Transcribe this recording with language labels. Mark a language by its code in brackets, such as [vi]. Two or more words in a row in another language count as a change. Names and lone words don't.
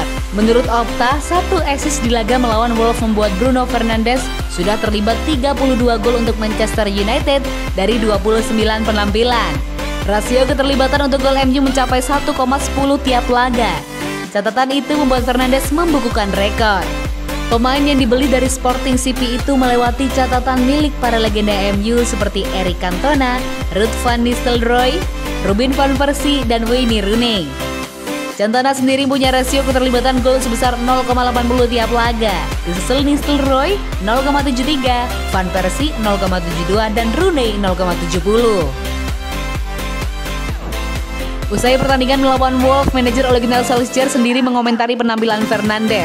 [id] Menurut Opta, 1 assist di laga melawan Wolves membuat Bruno Fernandes sudah terlibat 32 gol untuk Manchester United dari 29 penampilan. Rasio keterlibatan untuk gol MU mencapai 1,10 tiap laga. Catatan itu membuat Fernandes membukukan rekor. Pemain yang dibeli dari Sporting CP itu melewati catatan milik para legenda MU seperti Eric Cantona, Ruud van Nistelrooy, Robin van Persie, dan Wayne Rooney. Cantona sendiri punya rasio keterlibatan gol sebesar 0,80 tiap laga. Disusul Nistelrooy 0,73, Van Persie 0,72, dan Rooney 0,70. Usai pertandingan melawan Wolves, manajer Ole Gunnar Solskjaer sendiri mengomentari penampilan Fernandes.